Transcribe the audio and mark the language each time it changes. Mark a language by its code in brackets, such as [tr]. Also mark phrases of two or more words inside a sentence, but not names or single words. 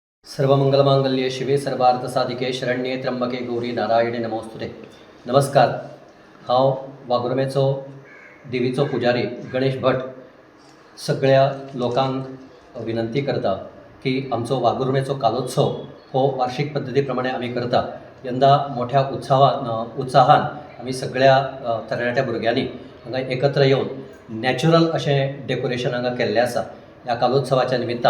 [sa] सर्वमंगलमांगल्ये शिवे सर्वार्थसाधिके शरण्ये त्र्यंबके गौरी नारायणे नमोस्तुते। [kok] नमस्कार। हांव वागुर्मेचो देवीचो पुजारी गणेश भट सगळ्या लोकांक विनंती करता की आमचो वागुर्मेचो कालोत्सव हो वार्षिक पद्धती प्रमाणे आमी करता। यंदा मोठ्या उत्साहान आमी सगळ्या तरणाट्या भुरग्यांनी हांगा एकत्र येवन नॅचरल अशें डेकोरेशन हांगा केल्लें आसा ह्या कालोत्सवाच्या निमित्तान।